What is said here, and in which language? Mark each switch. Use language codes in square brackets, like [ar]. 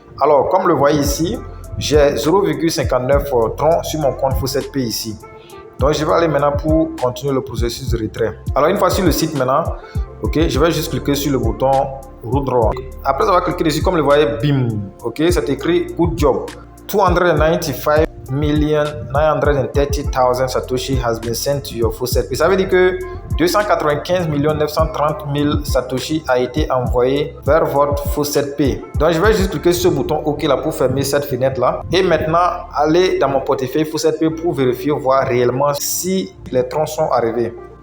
[fr] Alors, comme le voyez ici, j'ai 0,59 Tron sur mon compte Faucet-Pay ici. Donc, je vais aller maintenant pour continuer le processus de retrait. Alors, une fois sur le site maintenant, ok, je vais juste cliquer sur le bouton withdraw. Après avoir cliqué dessus, comme vous le voyez, bim, ok, c'est écrit [en] good job. 295 930,000 Satoshi has been sent to your Faucet-Pay. [fr] Ça veut dire que 295 930 000 Satoshi a été envoyé vers votre Faucet-Pay. Donc je vais juste cliquer sur ce bouton OK là pour fermer cette fenêtre là. Et maintenant, aller dans mon portefeuille Faucet-Pay pour vérifier, voir réellement si les troncs sont arrivés.